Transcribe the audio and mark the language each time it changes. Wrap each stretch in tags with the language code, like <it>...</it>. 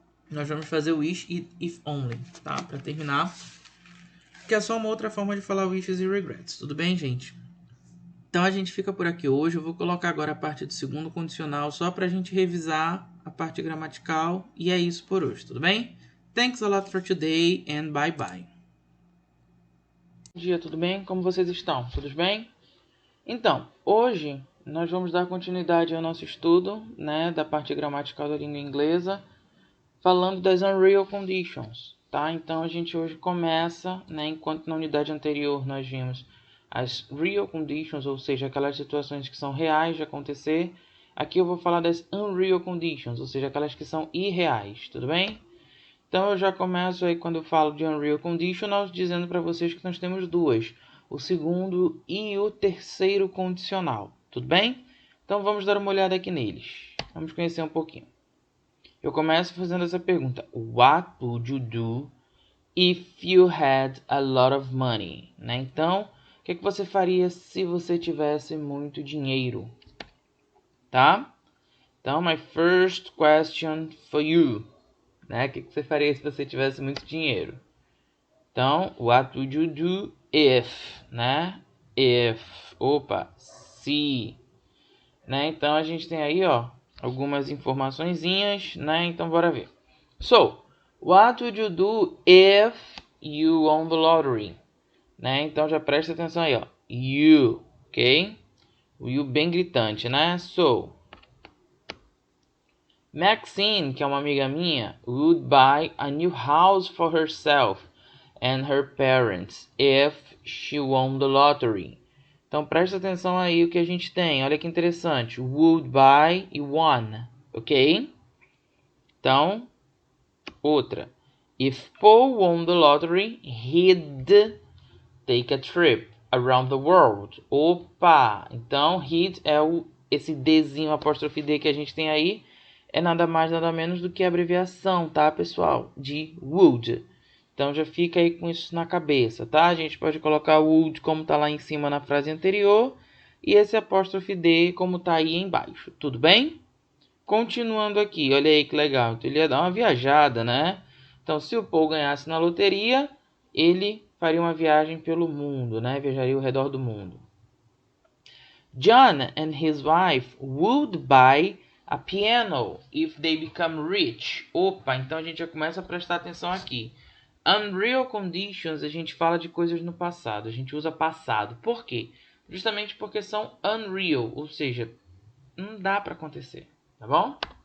<pt>Nós vamos fazer o wish e if only, tá? Pra terminar. Que é só uma outra forma de falar wishes e regrets. Tudo bem, gente? Então a gente fica por aqui hoje. Eu vou colocar agora a parte do segundo condicional só pra gente revisar a parte gramatical. E é isso por hoje, tudo bem?</pt> <en>Thanks a lot for today and bye bye.</en> <pt>Bom dia, tudo bem? Como vocês estão? Tudo bem? Então, hoje nós vamos dar continuidade ao nosso estudo, né, da parte gramatical da língua inglesa, falando das unreal conditions, tá? Então a gente hoje começa, né, enquanto na unidade anterior nós vimos as real conditions, ou seja, aquelas situações que são reais de acontecer. Aqui eu vou falar das unreal conditions, ou seja, aquelas que são irreais, tudo bem? Então eu já começo aí quando eu falo de unreal conditionals dizendo para vocês que nós temos duas, o segundo e o terceiro condicional, tudo bem? Então vamos dar uma olhada aqui neles, vamos conhecer um pouquinho. Eu começo fazendo essa pergunta:</pt> <en>What would you do if you had a lot of money?</en> <pt>Né? Então, o que você faria se você tivesse muito dinheiro? Tá?</pt> <en>Então, my first question for you.</en> <pt>Né? O que você faria se você tivesse muito dinheiro?</pt> <en>Então, what would you do if?</en> <pt>Né? If. Opa, se. Né? Então, a gente tem aí, ó, algumas informaçõezinhas, né? Então, bora ver.</pt> <en>So, what would you do if you won the lottery?</en> <pt>Né? Então, já presta atenção aí, ó. You, ok? O you bem gritante, né?</pt> <en>So, Maxine,</en> <pt>que é uma amiga minha,</pt> <en>would buy a new house for herself and her parents if she won the lottery.</en> <pt>Então presta atenção aí o que a gente tem. Olha que interessante. Would buy e won, ok? Então, outra.</pt> <en>If Paul won the lottery, he'd take a trip around the world.</en> <pt>Opa! Então, he'd é esse Dzinho, apóstrofe D que a gente tem aí. É nada mais, nada menos do que a abreviação, tá, pessoal? De would. Então, já fica aí com isso na cabeça, tá? A gente pode colocar would como tá lá em cima na frase anterior. E esse apóstrofe D como tá aí embaixo. Tudo bem? Continuando aqui, olha aí que legal. Então, ele ia dar uma viajada, né? Então, se o Paul ganhasse na loteria, ele faria uma viagem pelo mundo, né? Viajaria ao redor do mundo.</pt> <en>John and his wife would buy a piano if they become rich.</en> <pt>Opa, então a gente já começa a prestar atenção aqui. Unreal conditions, a gente fala de coisas no passado. A gente usa passado. Por quê? Justamente porque são unreal, ou seja, não dá para acontecer, tá bom?</pt>